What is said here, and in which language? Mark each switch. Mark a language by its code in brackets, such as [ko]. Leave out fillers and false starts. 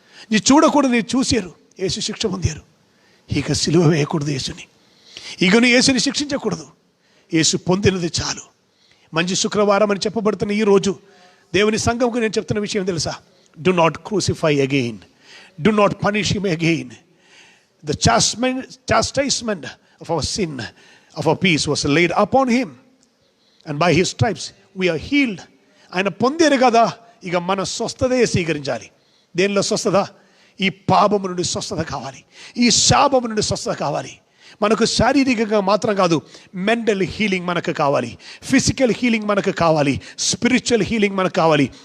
[te] నీ చూడకూడదు, నీ చూసారు, యేసు శిక్ష పొందారు. ఇక సిలువ వేయకూడదు యేసుని, ఇక నువ్వు యేసుని శిక్షించకూడదు. యేసు పొందినది చాలు. మంచి శుక్రవారం అని చెప్పబడుతున్న ఈ రోజు దేవుని సంఘంకు నేను చెప్తున్న విషయం తెలుసా, [en] Do not crucify again, do not punish him again. The chastisement of our sin, of our peace was laid upon him, and by his stripes we are healed. [te] ఆయన పొందారు కదా, ఇక మన స్వస్థతే స్వీకరించాలి. దేనిలో స్వస్థత? ఈ పాపము నుండి స్వస్థత కావాలి, ఈ శాపము నుండి స్వస్థత కావాలి. మనకు శారీరకంగా మాత్రం కాదు, మెంటల్ హీలింగ్ మనకు కావాలి, ఫిజికల్ హీలింగ్ మనకు కావాలి, స్పిరిచువల్ హీలింగ్ మనకు కావాలి.